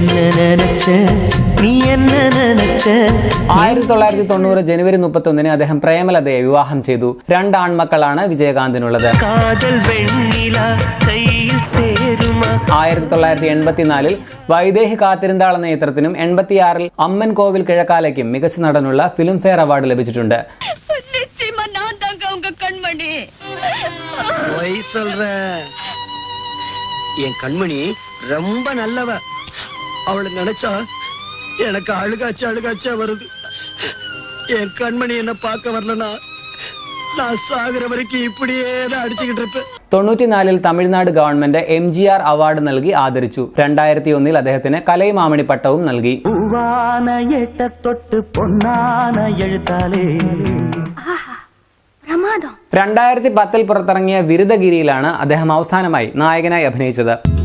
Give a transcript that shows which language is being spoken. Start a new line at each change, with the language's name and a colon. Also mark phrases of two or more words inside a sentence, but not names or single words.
Malayalam: 1990 ജനുവരി 31 അദ്ദേഹം പ്രേമലതയെ വിവാഹം ചെയ്തു. 2 ആൺമക്കളാണ് വിജയകാന്തിനുള്ളത്. 1984 വൈദേഹി കാത്തിരുന്നാൾ എന്ന ചിത്രത്തിനും 86 അമ്മൻ കോവിൽ കിഴക്കാലയ്ക്കും മികച്ച നടനുള്ള ഫിലിം ഫെയർ അവാർഡ് ലഭിച്ചിട്ടുണ്ട്.
Tamil: என் கண்மணி ரொம்ப நல்லவ. அவளை நினைச்சா எனக்கு அழுகாச்சா வருது. என் கண்மணி என்ன பார்க்க வரலனா நான் சாகுற வரைக்கும் இப்படியே தான் அடிச்சுக்கிட்டு இருப்பேன்.
Malayalam: 94 തമിഴ്നാട് ഗവൺമെന്റ് MGR അവാർഡ് നൽകി ആദരിച്ചു. 2001 അദ്ദേഹത്തിന് കലൈമാമണി പട്ടവും നൽകി. 2010 പുറത്തിറങ്ങിയ വിരുദഗിരിയിലാണ് അദ്ദേഹം അവസാനമായി നായകനായി അഭിനയിച്ചത്.